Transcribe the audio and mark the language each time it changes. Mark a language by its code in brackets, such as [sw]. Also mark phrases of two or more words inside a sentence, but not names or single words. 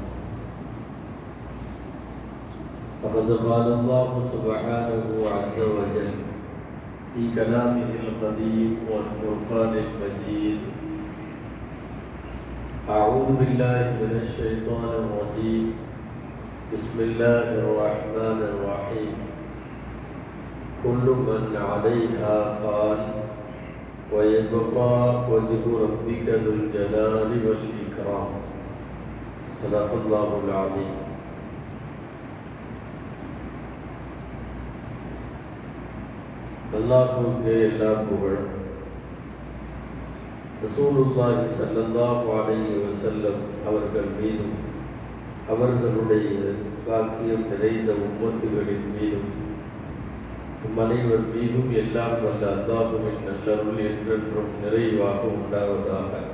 [ar] فقد قال الله سبحانه عز وجل في كلامه القديم والفرقان المجيد: أعوذ بالله من الشيطان الرجيم، بسم الله الرحمن الرحيم. كل من عليها فان ويبقى وجه ربك ذو الجلال والإكرام. صدق الله العظيم. [ta] அல்லாஹ்வுக்கே எல்லா புகழும். [ar] رسول الله صلى الله عليه وسلم [ta] அவர்கள் மீதும் அவர்களுடைய பாக்கியம் நிறைந்த உம்மத்துகளின் மீதும் அனைவர் மீதும் எல்லாம் வல்ல அல்லாஹ்வின் நல்லருள் என்றென்றும் நிறைவாக உண்டாவதாக.